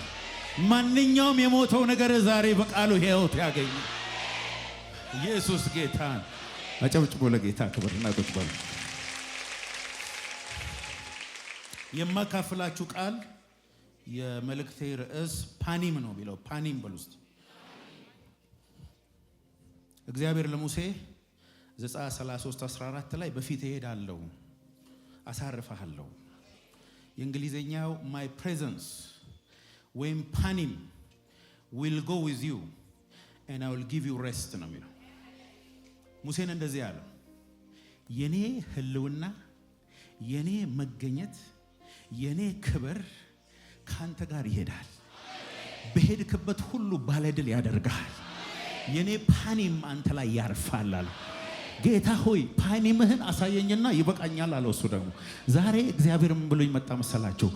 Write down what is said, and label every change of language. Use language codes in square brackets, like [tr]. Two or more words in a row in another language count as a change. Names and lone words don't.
[am] ማንኛውም የሞተው ነገር ዛሬ በቃሉ ሕይወት ያገኝ። ኢየሱስ ጌታን አጨብጭቦ ለጌታ ክብርና ቁጭ በሉ። የማካፍላችሁ ቃል የመልእክቴ ርዕስ ፓኒም ነው የሚለው። ፓኒም በሉ እስቲ። እግዚአብሔር ለሙሴ ዘጸአት 33:14 ላይ በፊት እሄዳለሁ አሳርፈሃለሁ። የእንግሊዘኛው [en] my presence [am] ወይም ፓኒም [en] will go with you and I will give you rest [am] ነው የሚለው። ሙሴን እንደዚህ ያለው የኔ ህልውና፣ የኔ መገኘት፣ የኔ ክብር ካንተ ጋር ይሄዳል። በሄድክበት ሁሉ ባለድል ያደርጋል። የኔ ፓኒም አንተ ላይ ያርፋል አለ። ጌታ ሆይ ፓኒምህን አሳየኝና ይበቃኛል አለው። እሱ ደግሞ ዛሬ እግዚአብሔር ምን ብሎ ይመጣ መሰላችሁ?